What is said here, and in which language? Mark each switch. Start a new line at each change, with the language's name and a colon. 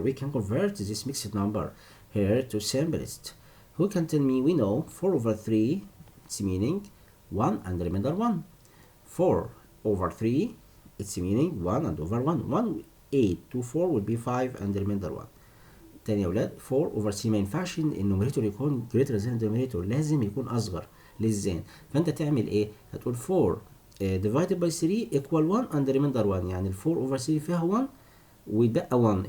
English: We can convert this mixed number here to simplest. Who can tell me? We know 4 over 3, it's meaning 1 and the remainder 1. 4 over 3, it's meaning 1 and over 1. 1 8 to 4 will be 5 and the remainder 1.
Arabic: تاني يا ولاد 4
English: over 3
Arabic: ما ينفعش النوميريتور يكون
English: greater than
Arabic: الدينوميريتور، لازم يكون أصغر للزين. فأنت تعمل إيه؟ هتقول 4
English: divided by 3 equal 1 and the remainder 1.
Arabic: يعني ال 4
English: over 3
Arabic: فيها 1 ويتبقى 1.